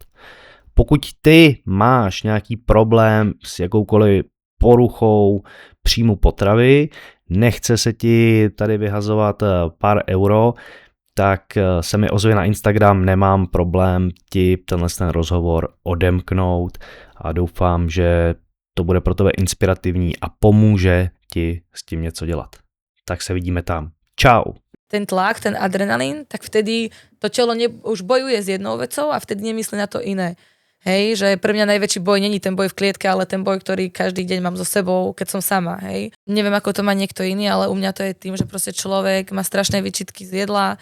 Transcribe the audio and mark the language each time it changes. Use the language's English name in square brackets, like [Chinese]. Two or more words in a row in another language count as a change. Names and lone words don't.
[Czech] Pokud ty máš nějaký problém s jakoukoliv poruchou příjmu potravy, nechce se ti tady vyhazovat pár euro, tak se mi ozve na Instagram, nemám problém ti tenhle ten rozhovor odemknout a doufám, že to bude pro tebe inspirativní a pomůže ti s tím něco dělat. Tak se vidíme tam. Čau. [Slovak] Ten tlak, ten adrenalín, tak vtedy to telo už bojuje s jednou vecou a vtedy nemyslí na to iné. Hej, že pre mňa najväčší boj není ten boj v klietke, ale ten boj, ktorý každý deň mám so sebou, keď som sama, hej. Neviem, ako to má niekto iný, ale u mňa to je tým, že proste človek má strašné výčitky z jedla.